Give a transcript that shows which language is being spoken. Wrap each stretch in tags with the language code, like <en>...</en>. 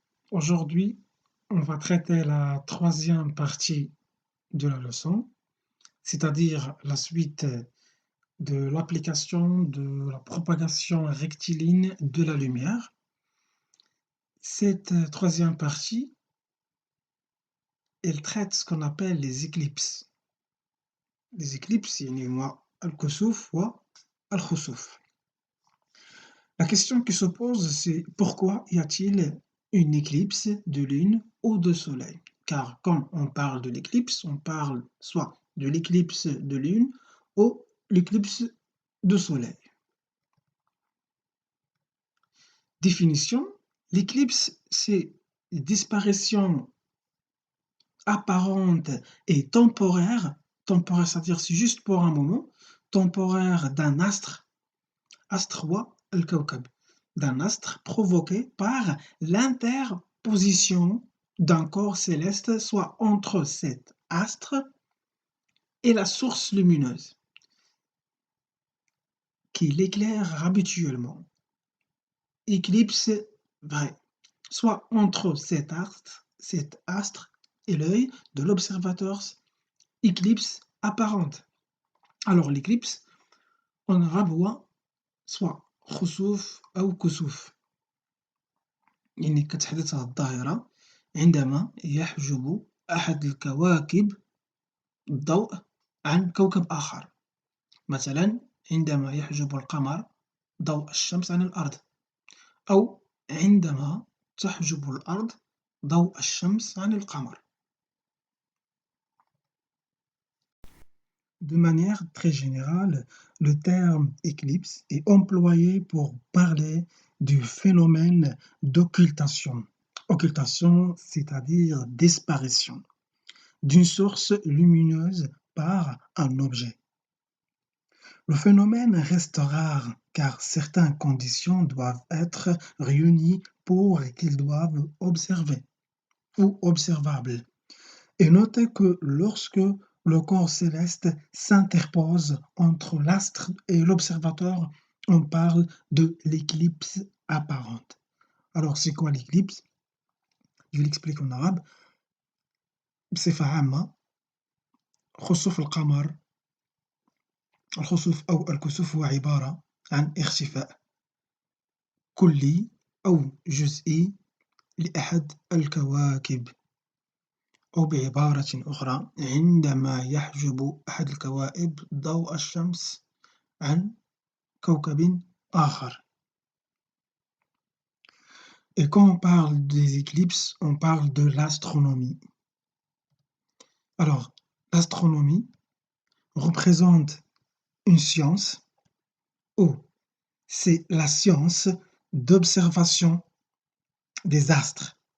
<fr>Aujourd'hui, on va traiter la troisième partie de la leçon, c'est-à-dire la suite de l'application de la propagation rectiligne de la lumière. Cette troisième partie, elle traite ce qu'on appelle les éclipses. Les éclipses,</fr> <ar>يعني هو الكسوف والخسوف.</ar> <fr>La question qui se pose, c'est pourquoi y a-t-il une éclipse de lune ou de soleil? Car quand on parle de l'éclipse, on parle soit de l'éclipse de lune ou l'éclipse de soleil. Définition, l'éclipse, c'est une disparition apparente et temporaire, c'est-à-dire c'est juste pour un moment, temporaire d'un astre ou al-kawkab, d'un astre provoqué par l'interposition d'un corps céleste, soit entre cet astre et la source lumineuse qui l'éclaire habituellement. Éclipse vrai, soit entre cet astre et l'œil de l'observateur, éclipse apparente. Alors l'éclipse en arabe</fr> <ar>هو</ar> <fr>soit</fr> <ar>خسوف أو كسوف، يعني كتحدث عن الظاهرة عندما يحجب أحد الكواكب الضوء عن كوكب آخر، مثلا عندما يحجب القمر ضوء الشمس عن الأرض، أو عندما تحجب الأرض ضوء الشمس عن القمر.</ar> <fr>De manière très générale, le terme éclipse est employé pour parler du phénomène d'occultation. Occultation, c'est-à-dire disparition d'une source lumineuse par un objet. Le phénomène reste rare car certaines conditions doivent être réunies pour qu'ils doivent observer ou observables. Et notez que lorsque le corps céleste s'interpose entre l'astre et l'observateur, on parle de l'éclipse apparente. Alors, c'est quoi l'éclipse? Je l'explique en arabe.</fr> <ar>بصفة عامة خسوف القمر الخسوف أو الكسوف هو عبارة عن اختفاء كلي أو جزئي لأحد الكواكب، أو بعبارة أخرى عندما يحجب أحد الكواكب ضوء الشمس عن كوكب آخر.</ar> <fr>Et quand on parle des éclipses, on parle de l'astronomie. Alors, l'astronomie représente une science où c'est la science d'observation des astres.</fr>